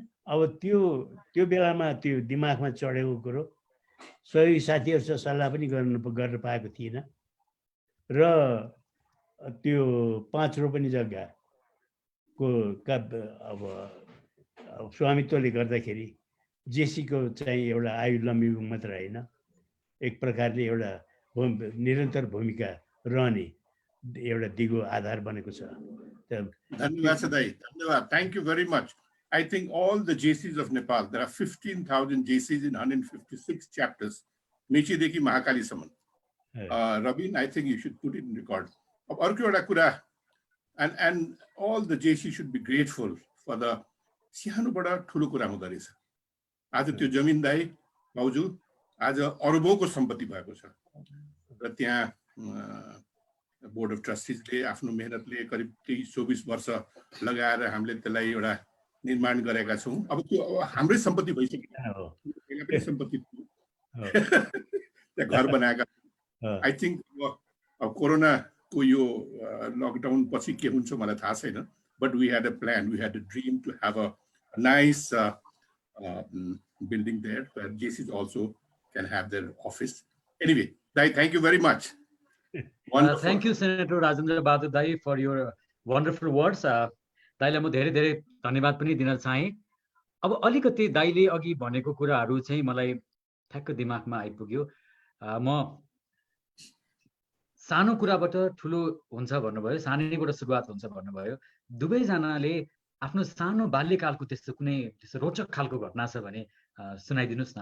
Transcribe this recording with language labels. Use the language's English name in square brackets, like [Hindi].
[Nepali] अब त्यो बेलामा त्यो दिमागमा चढेको कुरो सही साथीहरूसँग सल्लाह पनि गर्न पाएको थिइनँ र त्यो 5 रोपनी जग्गाको अब स्वामित्वले गर्दाखेरि जेसीको चाहिँ एउटा आयु लम्बिएको मात्र होइन, एक प्रकारले एउटा निरन्तर भूमिका रहने एउटा दिगो आधार बनेको छ। धन्यवाद छ दाइ, धन्यवाद। [English] Thank you very much. I think all the JCs of Nepal, there are 15,000 JCs in 156 chapters, [Nepali] मेचीदेखि महाकालीसम्म. [English] Rabin, I think you should put it in record. [Nepali] अब अर्को एउटा कुरा, [English] and all the JCs should be grateful for the [Nepali] सानोबाट ठुलो कुरा हुँदो रहेछ। आज त्यो जमिन दाइ भाउजू आज अरबौँको सम्पत्ति भएको छ र त्यहाँ बोर्ड अफ ट्रस्टिजले आफ्नो मेहनतले करिब 23-24 वर्ष लगाएर हामीले त्यसलाई एउटा निर्माण गरेका छौँ। अब त्यो हाम्रै सम्पत्ति भइसक्यो, सम्पत्ति त्यहाँ घर बनाएका। [English] I think [Nepali] अब कोरोनाको यो लकडाउन पछि के हुन्छ मलाई थाहा छैन, [English] but we had a plan, we had a dream to have a nice building there where JCs also can have their office. Anyway, Dai, thank you very much. Wonderful. Thank you, Senator Rajendra Bahadur Dai, for your wonderful words. [Nepali] दाइलाई म धेरै धेरै धन्यवाद पनि दिन चाहे। अब अलिकति दाइले अघि भनेको कुराहरू चाहिँ मलाई ठ्याक्क दिमागमा आइपुग्यो। म सानो कुराबाट ठुलो हुन्छ भन्नुभयो, सानैबाट सुरुवात हुन्छ भन्नुभयो। दुवैजनाले आफ्नो सानो बाल्यकालको त्यस्तो कुनै त्यस्तो रोचक खालको घटना छ भने सुनाइदिनुहोस् न।